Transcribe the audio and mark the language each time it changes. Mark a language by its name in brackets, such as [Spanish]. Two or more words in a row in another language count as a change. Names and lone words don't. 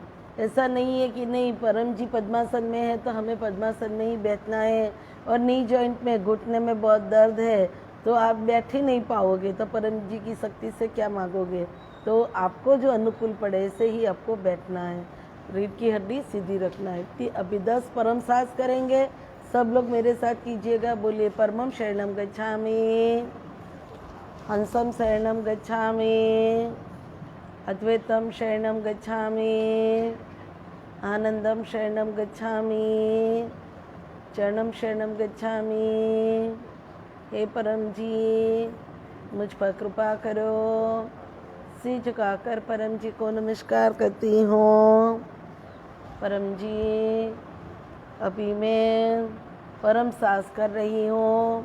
[Hindi] ऐसा नहीं है कि नहीं परम जी पद्मासन में है तो हमें पद्मासन में ही बैठना है, और [English] knee joint [Hindi] में, घुटने में बहुत दर्द है तो आप बैठ ही नहीं पाओगे, तो परम जी की शक्ति से क्या मांगोगे। तो आपको जो अनुकूल पड़े ऐसे ही आपको बैठना है, रीढ़ की हड्डी सीधी रखना है। अभी 10 परम सांस करेंगे, सब लोग मेरे साथ कीजिएगा। [Sanskrit] बोलिए, परमम शरणम गच्छामि, हंसम शरणम गच्छामि, अद्वैतम शरणम गच्छामि, आनंदम शरणम गच्छामि, चरणम शरणम गच्छामि। [Hindi] हे परम जी, मुझ पर कृपा करो। सिर झुकाकर परम जी को नमस्कार करती हूँ। परम जी, अभी मैं परम सांस कर रही हूँ।